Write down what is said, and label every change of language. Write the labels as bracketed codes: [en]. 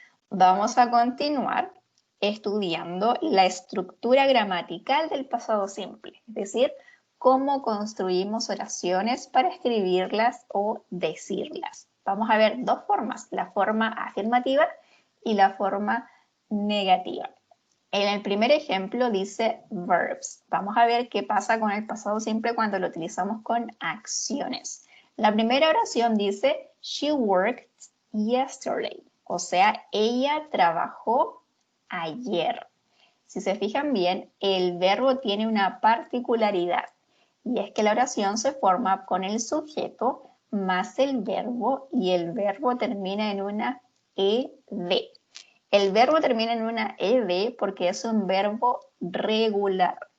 [es] Vamos a continuar estudiando la estructura gramatical del pasado simple, es decir, cómo construimos oraciones para escribirlas o decirlas. Vamos a ver dos formas, la forma afirmativa y la forma negativa. En el primer ejemplo dice verbs. Vamos a ver qué pasa con el pasado simple cuando lo utilizamos con acciones. La primera oración dice, [en] she worked yesterday. [es] O sea, ella trabajó ayer. Si se fijan bien, el verbo tiene una particularidad. Y es que la oración se forma con el sujeto más el verbo y el verbo termina en una ed. El verbo termina en una ed porque es un verbo regular.